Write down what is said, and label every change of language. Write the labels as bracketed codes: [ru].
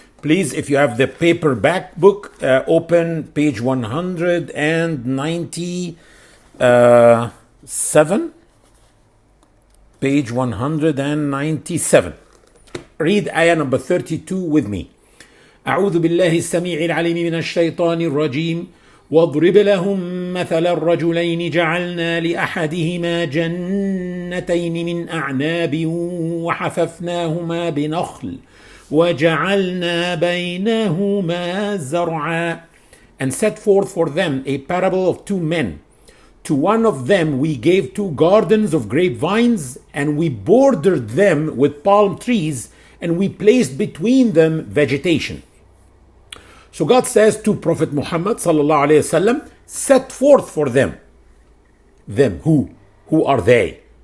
[en] Please, if you have the paperback book, open page 197. Page 197. Read ayah number 32 with me. [ar] أعوذ بالله السميع العليم من الشيطان الرجيم واضرب لهم مثل الرجلين جعلنا لأحدهما جنتين من أعناب وحففناهما بنخل وَجَعَلْنَا بَيْنَهُمَا زَرْعًا, [en] and set forth for them a parable of two men. To one of them we gave two gardens of grapevines, and we bordered them with palm trees, and we placed between them vegetation. So God says to Prophet Muhammad sallallahu alaihi wasallam, set forth for them. Them, who? Who are they?